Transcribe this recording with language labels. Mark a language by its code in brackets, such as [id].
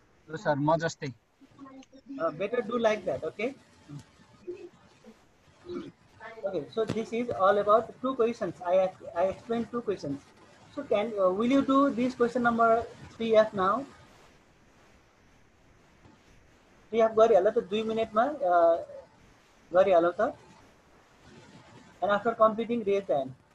[ne] हो सर म जस्तै. [en] Better do like that, okay? Okay, so this is all about 2 questions. I explained 2 questions. So will you do this question number 3F now? [ne] 3F गरिहाल्यो त 2 मिनेटमा गरिहाल्यो त. [en] And after completing raise the hand.